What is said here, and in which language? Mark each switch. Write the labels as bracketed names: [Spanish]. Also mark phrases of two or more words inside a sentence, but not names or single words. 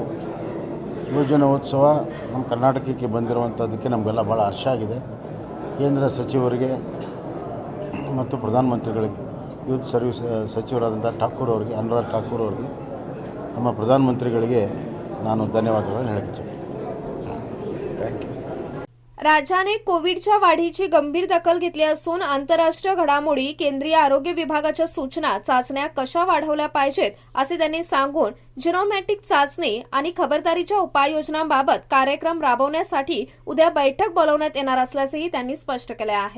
[Kannada] ಯುವಜನೋತ್ಸವ ನಮ್ಮ ಕರ್ನಾಟಕಕ್ಕೆ ಬಂದಿರುವಂಥದ್ದಕ್ಕೆ ನಮಗೆಲ್ಲ ಭಾಳ ಹರ್ಷ ಆಗಿದೆ. ಕೇಂದ್ರ ಸಚಿವರಿಗೆ ಮತ್ತು ಪ್ರಧಾನಮಂತ್ರಿಗಳಿಗೆ, [English] youth service [Kannada] ಸಚಿವರಾದಂಥ ಠಾಕೂರ್ ಅವರಿಗೆ, ಅನುರಾಗ್ ಠಾಕೂರ್ ಅವರಿಗೆ, ನಮ್ಮ ಪ್ರಧಾನಮಂತ್ರಿಗಳಿಗೆ ನಾನು ಧನ್ಯವಾದಗಳನ್ನು ಹೇಳಕ್ಕೆ थँक्यू. [Marathi] राज्याने कोविडच्या वाढीची गंभीर दखल घेतली असून आंतरराष्ट्रीय घडामोडी, केंद्रीय आरोग्य विभागाच्या सूचना, चाचण्या कशा वाढवल्या पाहिजेत असे त्यांनी सांगून जिनोमॅटिक चाचणी आणि खबरदारीच्या उपाययोजनांबाबत कार्यक्रम राबवण्यासाठी उद्या बैठक बोलवण्यात येणार असल्याचेही त्यांनी स्पष्ट केले आहे.